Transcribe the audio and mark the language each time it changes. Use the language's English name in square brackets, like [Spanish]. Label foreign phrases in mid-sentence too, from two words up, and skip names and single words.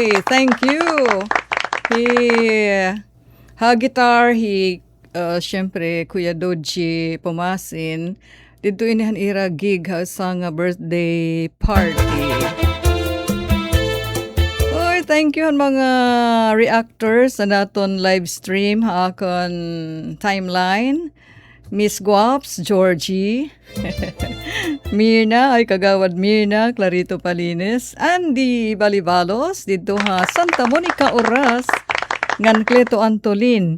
[English] thank you. He guitar, [Waray] syempre Kuya Doji Pumasin. Dito inihan ira gig ha sa nga birthday party. Oy, [English] thank you [Waray] mga reactors sa naton [English] live stream [Waray] ha akon timeline. Miss Guaps, Georgie, Mirna, ay kagawad Mirna, Clarito Palines, Andy Balibalos, dito ha, Santa Monica Oras, ngan Cleto Antolin.